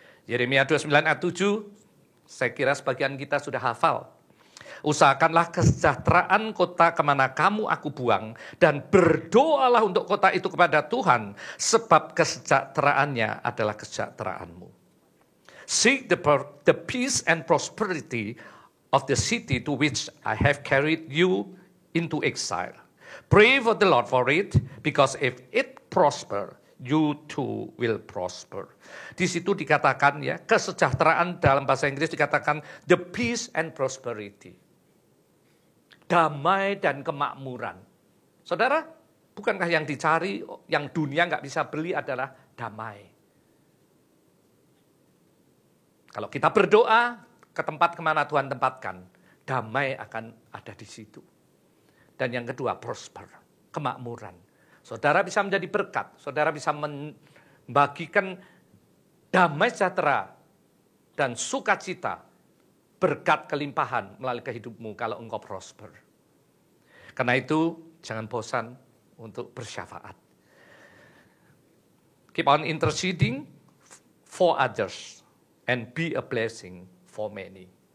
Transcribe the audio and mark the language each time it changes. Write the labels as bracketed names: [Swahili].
[Indonesian] Yeremia 29 ayat 7, saya kira sebagian kita sudah hafal. Usahakanlah kesejahteraan kota kemana kamu aku buang, dan berdoalah untuk kota itu kepada Tuhan, sebab kesejahteraannya adalah kesejahteraanmu. [English] Seek the peace and prosperity of the city to which I have carried you into exile. Pray for the Lord for it, because if it prosper, you too will prosper. [Indonesian] Di situ dikatakan ya, kesejahteraan dalam bahasa Inggris dikatakan [English] the peace and prosperity. [Indonesian] Damai dan kemakmuran. Saudara, bukankah yang dicari, yang dunia nggak bisa beli adalah damai? Kalau kita berdoa ke tempat kemana Tuhan tempatkan, damai akan ada di situ. Dan yang kedua, prosper, kemakmuran. Saudara bisa menjadi berkat, saudara bisa membagikan damai sejahtera dan sukacita, berkat kelimpahan melalui hidupmu kalau engkau prosper. Karena itu jangan bosan untuk bersyafaat. [English] Keep on interceding for others and be a blessing for many.